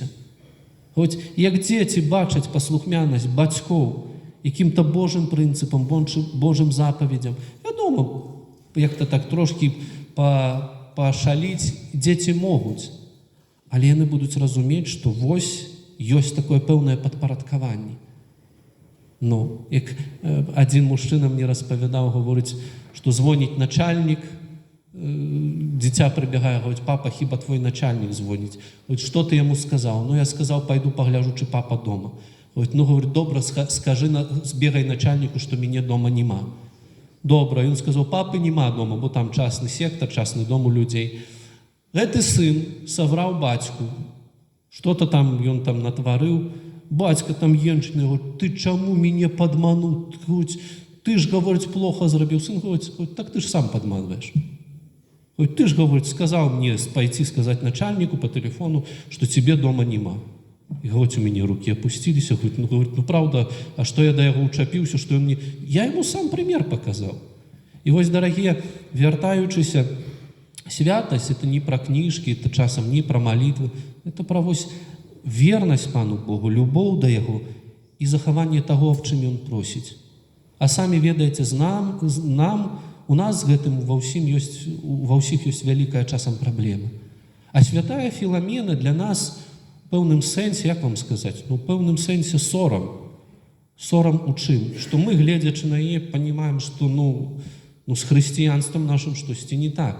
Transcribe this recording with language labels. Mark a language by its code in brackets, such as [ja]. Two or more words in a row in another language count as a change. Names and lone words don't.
[be] Хоць як дзеці бачаць паслухмянасць бацькоў якім-то Божым прынцыпам, Божым запаведзям, вядома, як-то так трошкі пашаліць дзеці могуць, але яны будуць разумець, што вось ёсць такое пэўнае падпарадкаванне. Як адзін мужчына мне распавядаў, говорыць, што звоніць начальнік, дзіця прыбягае, говорить, папа, хіба твой начальник звоніць? [ru] Говорить, что ты яму сказал? Я сказал, пойду погляжу, чи папа дома. Говорить, говорит, добра, скажи, збегай начальнику, что мяне дома нема. Добра, ён сказал, папы нема дома, бо там частный сектор, частный дом у людей. [be] Гэты сын совраў бацьку, [ru] что-то там [be] ён там натварыў, бацька там енчыны, говорит, ты чаму мяне падмануў? Ты ж, [ru] говорить, плохо зрабіў. Сын говорит, [be] так ты ж сам падманваеш. [ru] Ты же, говорит, сказал мне пойти сказать начальнику по телефону, что тебе дома нема. И, говорит, у меня руки опустились. Говорит, правда, а что я до его учапился, что он мне... Я ему сам пример показал. И вот, дорогие, вертаючися, святость, это не про книжки, это часом не про молитвы, это про верность Пану Богу, любовь до Его и захование того, в чем Он просит. [be] А сами ведаете, нам у нас з гэтым ва ўсіх ёсць вялікая часам праблема. А святая Філамена для нас в пэўным сэнсе, як вам сказаць, в пэўным сэнсе сорам. Сорам у чым? Што мы, гледзячы на яе, панимаем, што з хрысціянствам нашым штосьці не так.